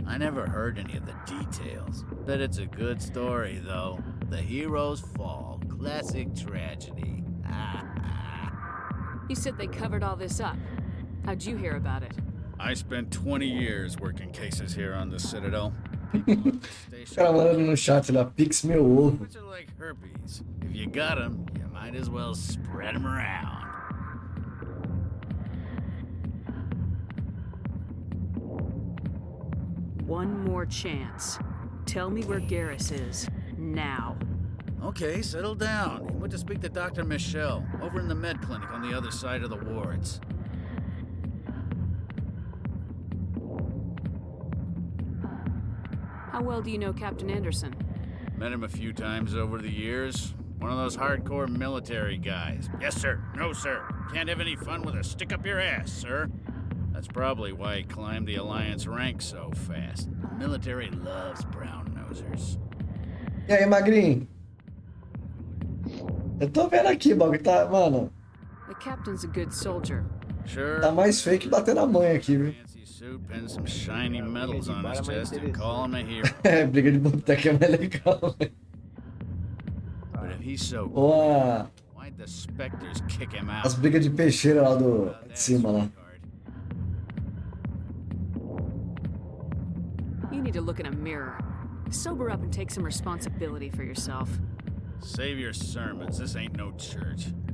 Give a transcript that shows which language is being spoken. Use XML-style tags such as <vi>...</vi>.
<en>I never heard any of the details. Bet it's a good story, though. The hero's fall. Classic tragedy. You said they covered all this up. How'd you hear about it? I spent 20 years working cases here on the Citadel.</en> <pt>O cara mandando no chat lá, Pix meu ovo.</pt> <en>Which are like herpes. If you got them, you might as well spread them around. One more chance. Tell me where Garrus is. Now. Okay, settle down. He went to speak to Dr. Michelle, over in the med clinic on the other side of the wards. How well do you know Captain Anderson? Met him a few times over the years. One of those hardcore military guys. Yes, sir. No, sir. Can't have any fun with a stick up your ass, sir. That's probably why he climbed the Alliance ranks so fast. The military loves brown-nosers.</en> <pt>E aí, magrinho? Eu tô vendo aqui, o bagulho tá, mano.</pt> <en>The captain's a good soldier. Sure.</en> <pt>Tá mais feio que bater na mãe aqui, viu?</pt> <en>Fancy suit, pin some shiny medals on his chest and call him a hero.</en> <pt>É, briga de boteca é mais legal, velho.</pt> <en>But if he's so</en> <pt>Ou a...</pt> <en>why'd the Spectres kick him out?</en> <pt>as brigas de peixeira lá do... de cima lá.</pt> <en>You need to look in a mirror. Sober up and take some responsibility for yourself. Save your sermons. This ain't no church.</en>